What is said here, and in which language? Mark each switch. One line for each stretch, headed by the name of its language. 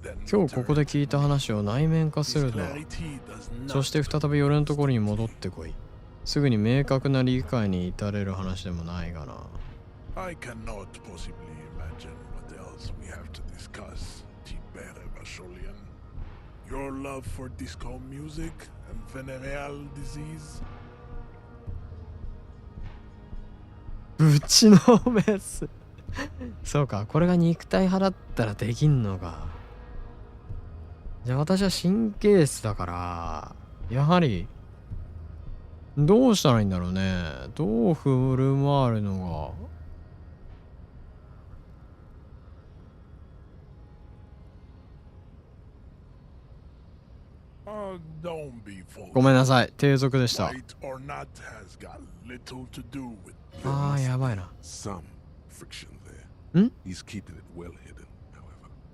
Japanese: 今日ここで聞いた話を内面化するのだ。そして再び俺のところに戻ってこい。すぐに明確な理解に至れる話でもないがな。
English: I cannot possibly imagine what else we have to discuss, Tibere Vasholian. Your love for disco music and venereal disease?
Japanese: ぶちのめす。そうか、これが肉体派だったらできんのか。じゃあ私は神経質だから、やはりどうしたらいいんだろうね。どう振る舞うのが。
English: Don't be foolish.
Japanese: ごめんなさい、低俗でした。
English: White or not has got little to do with
Japanese: あー、やばいな。
English: some friction there. ん He's keeping it well hidden, however.